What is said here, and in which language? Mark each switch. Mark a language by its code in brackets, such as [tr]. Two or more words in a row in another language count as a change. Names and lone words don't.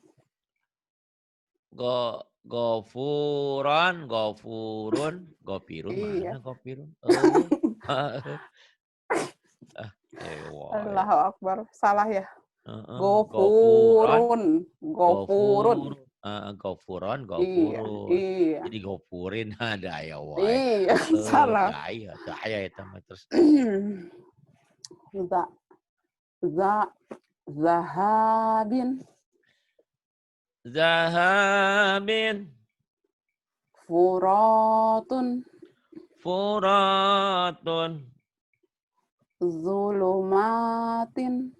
[ar] غفورًا، غفورٌ، غافرٌ [id] iya. mana ghafirun? [ar] الله أكبر. [id] Salah ya. [ar] Gofuron, غفورٌ. غفورٌ. غفور، غفورًا, [id] Iya, [ar] gofurun. [id] iya. Jadi gofurin ada ya wae. Iya, salah. [su] Daya eta mah terus. [ar] Za, za, zahabin. Zahabin, Furatun. furatun, Zulumatin.